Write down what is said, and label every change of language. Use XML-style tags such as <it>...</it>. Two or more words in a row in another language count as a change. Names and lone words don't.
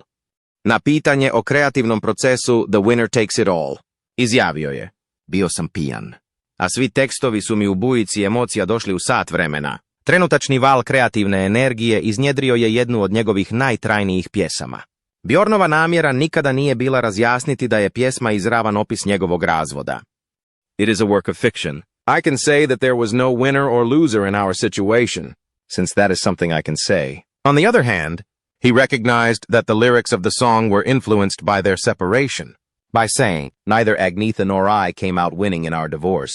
<hr>Na pitanje o kreativnom procesu The Winner Takes It All izjavio je: bio sam pijan, a svi tekstovi su mi u bujici emocija došli u sat vremena. Trenutačni val kreativne energije iznjedrio je jednu od njegovih najtrajnijih pjesama. Bjornova namjera nikada nije bila razjasniti da je pjesma izravan opis njegovog razvoda.</hr> <en>It is a work of fiction. I can say that there was no winner or loser in our situation, since that is something I can say. On the other hand, he recognized that the lyrics of the song were influenced by their separation, by saying, neither Agnetha nor I came out winning in our divorce.</en>